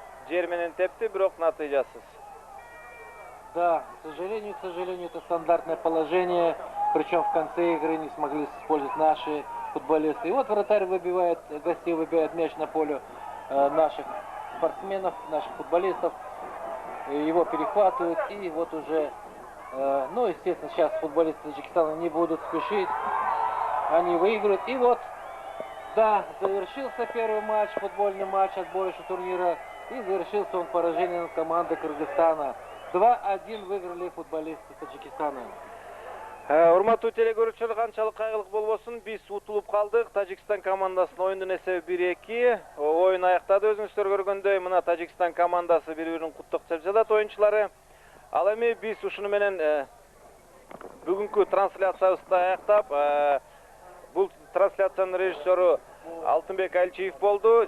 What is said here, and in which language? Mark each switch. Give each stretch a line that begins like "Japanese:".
Kyrgyz: Жер менен тепти, бирок натыйжасыз.
Russian: Да, к сожалению, это стандартное положение. Причем в конце игры не смогли использовать наши футболисты. И вот вратарь выбивает, гостей выбивает мяч на поле наших спортсменов, наших футболистов. Его перехватывают, и вот уже, ну, естественно, сейчас футболисты Таджикистана не будут спешить. Они выиграют. И вот, да, завершился первый матч, футбольный матч отборочного турнира. И завершился он поражением команды Кыргызстана. 2-1 выиграли футболисты Таджикистана.
Kyrgyz: Урматтуу теле көрүүчүлөр, канчалык кайгылык болбосун, биз утулуп калдык. Тажикстан командасынын оюндун эсеби 1-2. Оюн аяктады, өзүңүздөр көргөндөй. Мына Тажикстан командасы бири-бирин куттуктап жатат оюнчулары. Ал эми биз ушуну менен бүгүнкү трансляциябызды аяктап, бул трансляциянын режиссеру Алтынбек Альчиев болду.